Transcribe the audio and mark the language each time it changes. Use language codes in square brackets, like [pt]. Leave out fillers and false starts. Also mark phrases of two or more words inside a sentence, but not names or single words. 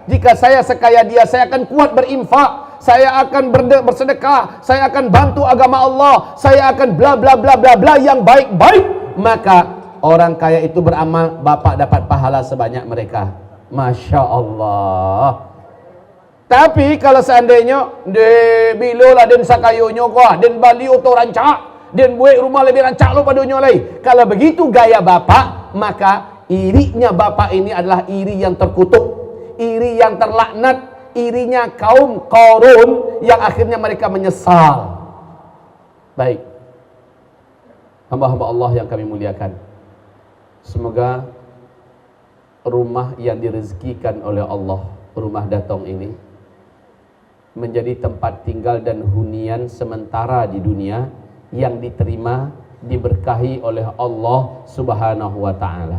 [id] Jika saya sekaya dia, saya akan kuat berinfak, saya akan bersedekah, saya akan bantu agama Allah, saya akan bla bla bla bla bla yang baik-baik. Maka orang kaya itu beramal, Bapak dapat pahala sebanyak mereka. [ar] ما شاء الله. [id] Tapi kalau seandainya [min] bilalah den sakayonyo kuah, den bali oto rancak, [id] dan buat rumah lebih rancak lo pada dunia lain. Kalau begitu gaya Bapak, maka irinya Bapak ini adalah iri yang terkutuk, iri yang terlaknat, irinya kaum Qarun yang akhirnya mereka menyesal. Baik, hamba-hamba Allah yang kami muliakan, semoga rumah yang direzekikan oleh Allah, rumah Datong ini, menjadi tempat tinggal dan hunian sementara di dunia yang diterima, diberkahi oleh Allah [ar] سبحانه وتعالى.